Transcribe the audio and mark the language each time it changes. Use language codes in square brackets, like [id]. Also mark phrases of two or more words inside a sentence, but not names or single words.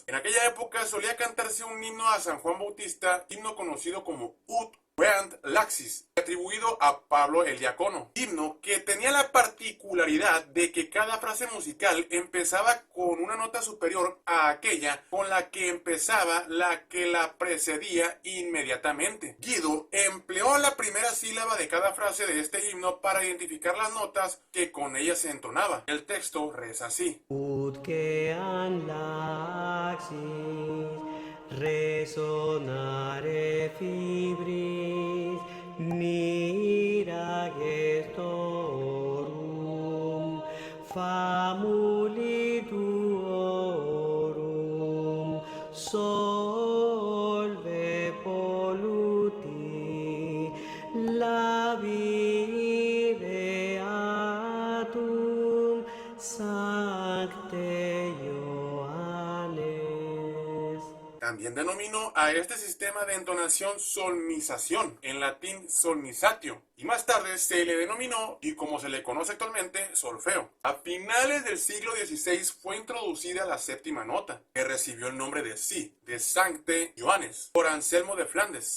[es] En aquella época solía cantarse un himno a San Juan Bautista, himno conocido como Ut Queant Laxis, atribuido a Pablo el Diácono, himno que tenía la particularidad de que cada frase musical empezaba con una nota superior a aquella con la que empezaba la que la precedía inmediatamente. Guido empleó la primera sílaba de cada frase de este himno para identificar las notas que con ella se entonaba. El texto reza así: [la] Ut queant laxis resonare fibris mira gestorum famuli tuorum solve polluti labire atum sancte Ioannes. [es] También denominó a este sistema de entonación solmización, en latín solmizatio, y más tarde se le denominó, y como se le conoce actualmente, solfeo. A finales del siglo XVI fue introducida la séptima nota, que recibió el nombre de Si, de [la] Sancte Ioannes, [es] por Anselmo de Flandes.